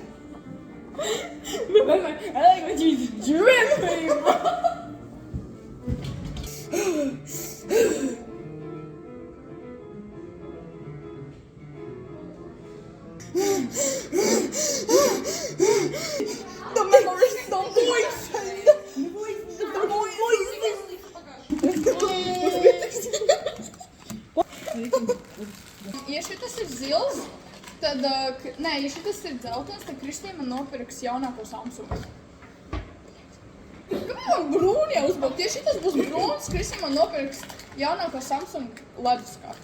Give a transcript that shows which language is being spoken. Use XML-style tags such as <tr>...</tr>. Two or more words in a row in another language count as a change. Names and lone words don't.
<en>I like my cheese dripping, bro. The memories, the voices.</en> <lv>Ja šitas ir zils, tad, ja šitas ir dzeltens, tad Kristīna man nopirks jaunāko Samsungu. Kāpēc man brūni jau uzbūt? Ja šitas būs brūns, Kristīna man nopirks jaunāko Samsungu leduskāpi.</lv>